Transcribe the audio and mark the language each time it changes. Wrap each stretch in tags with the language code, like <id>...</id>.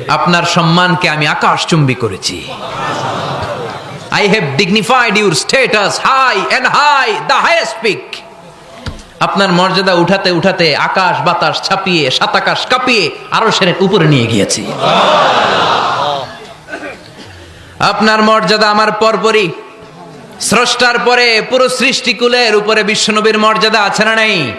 <bn>আপনার সম্মানকে আমি আকাশচুম্বী করেছি।</bn> <en>I have dignified your status high and high, the highest peak.</en> <bn>আপনার মর্যাদা উঠাতে উঠাতে আকাশ বাতাস ছাপিয়ে সাতাকাশ কাঁপিয়ে আরশের উপরে নিয়ে গিয়েছি। আপনার মর্যাদা আমার পরপরই, স্রষ্টার পরে পুরো সৃষ্টিকুলের উপরে বিশ্বনবীর মর্যাদা আছে না নাই?</bn>